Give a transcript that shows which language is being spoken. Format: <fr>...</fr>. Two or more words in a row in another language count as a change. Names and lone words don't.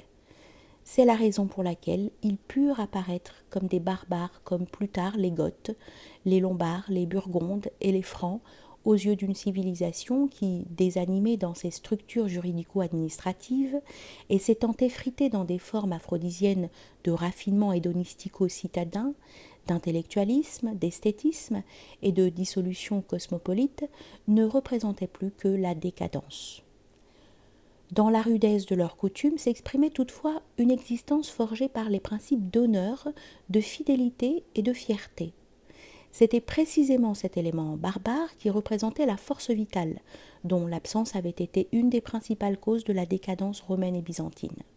<fr>C'est la raison pour laquelle ils purent apparaître comme des barbares, comme plus tard les Goths, les Lombards, les Burgondes et les Francs, aux yeux d'une civilisation qui, désanimée dans ses structures juridico-administratives et s'étant effritée dans des formes aphrodisiennes de raffinement hédonistico-citadin, d'intellectualisme, d'esthétisme et de dissolution cosmopolite, ne représentait plus que la décadence. Dans la rudesse de leurs coutumes s'exprimait toutefois une existence forgée par les principes d'honneur, de fidélité et de fierté. C'était précisément cet élément barbare qui représentait la force vitale, dont l'absence avait été une des principales causes de la décadence romaine et byzantine.</fr>